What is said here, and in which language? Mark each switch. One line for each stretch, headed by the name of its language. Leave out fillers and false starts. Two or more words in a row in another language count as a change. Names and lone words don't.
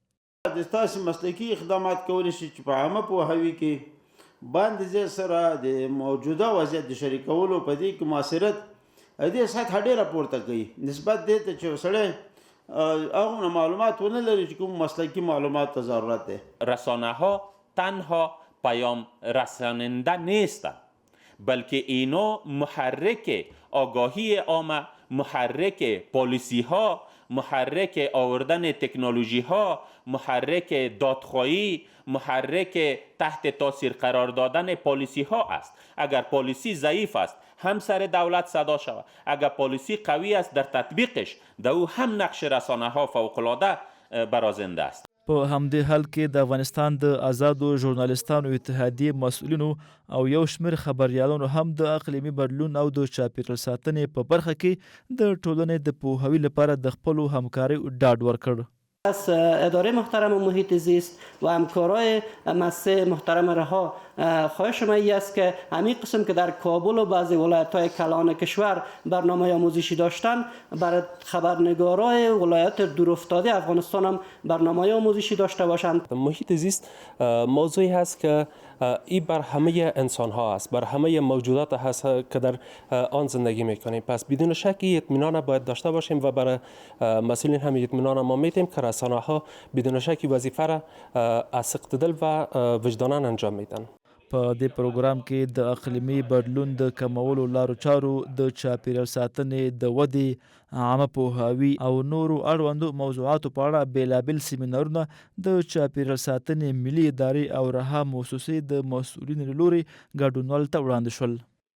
Pashto: د تاسو مسلکي اقدامات کولی شي چې په عامه پوهاوي کې باندې ځای سره د موجوده وضعیت د شریکولو په دې کې مؤثریت دې سطح ډېره پورته کوي نسبت دې ته چې سړی هغه معلومات ونه لري چې کوم مسلکی معلومات ته ضرورت دی.
Persian: رسانه ها تنها پیام رساننده نیستند، بلکه اینا محرک آگاهی عامه، محرک پالیسی ها، محرک آوردن تکنولوژی ها، محرک دادخواهی، محرک تحت تاثیر قرار دادن پالیسی ها است. اگر پالیسی ضعیف است هم سر دولت صدا شود، اگر پالیسی قوی است در تطبیقش در او هم نقش رسانه ها فوق‌العاده برازنده است.
Pashto: په همدې حال کې د افغانستان د آزادو ژورنالستانو اتحادیې مسؤلینو او یو شمېر خبریالانو هم د اقلیمي بدلون او د چاپیریال ساتنې په برخه کې د ټولنې د پوهاوي لپاره د خپلو همکاریو ډاډ ورکړ.
Persian: از اداره محترم محیط زیست و همکارای مؤسسه محترم رها خواهش ما این است که همین قسم که در کابل و بعضی ولایت‌های کلان کشور برنامه آموزشی داشتن، برای خبرنگارای ولایت دورافتاده افغانستان هم برنامه آموزشی داشته باشند. محیط زیست موضوعی هست که این بر همه انسان ها است، بر همه موجودات هست که در آن زندگی میکنیم. پس بدون شک اطمینان باید داشته باشیم و برای مسئولین هم اطمینان ما میدیم که رسانه ها بدون شک وظیفه را از صدق دل و وجدانا انجام میدن.
Pashto: په دې پروګرام کې د اقلیمي بدلون د کمولو لارو چارو، د چاپیریال ساتنې د ودې، عامه پوهاوي او نورو اړوندو موضوعاتو په اړه بیلابیل سیمینارونه د چاپیریال ساتنې ملي ادارې او رها موسسې د مسؤلینو له لوري ګډونوالو ته وړاندې شول.